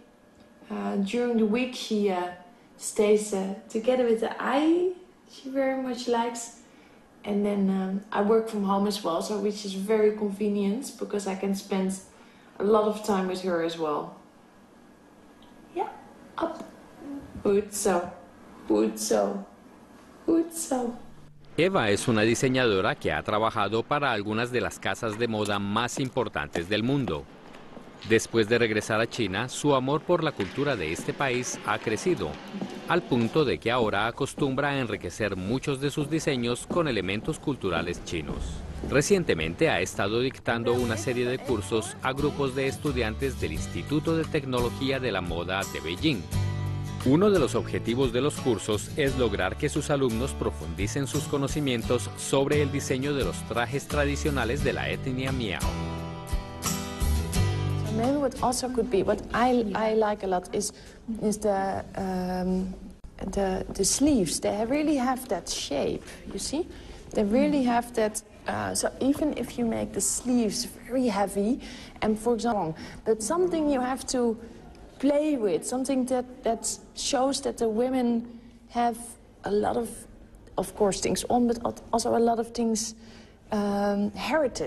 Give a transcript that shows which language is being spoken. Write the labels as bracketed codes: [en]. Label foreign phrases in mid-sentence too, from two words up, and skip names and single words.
[en] During the week, she stays together with the eye. She very much likes, and then I work from home as well, so which is very convenient because I can spend a lot of time with her as well. Yeah, up. [nl] Goed zo. Goed zo. Goed zo. [es] Eva es una diseñadora que ha trabajado para algunas de las casas de moda más importantes del mundo. Después de regresar a China, su amor por la cultura de este país ha crecido, al punto de que ahora acostumbra a enriquecer muchos de sus diseños con elementos culturales chinos. Recientemente ha estado dictando una serie de cursos a grupos de estudiantes del Instituto de Tecnología de la Moda de Beijing. Uno de los objetivos de los cursos es lograr que sus alumnos profundicen sus conocimientos sobre el diseño de los trajes tradicionales de la etnia Miao. [en] Maybe what also could be, what I like a lot is the sleeves. They really have that shape, you see? They really have that, so even if you make the sleeves very heavy, and for example, that's something you have to play with, something that shows that the women have a lot of course, things on, but also a lot of things heritage.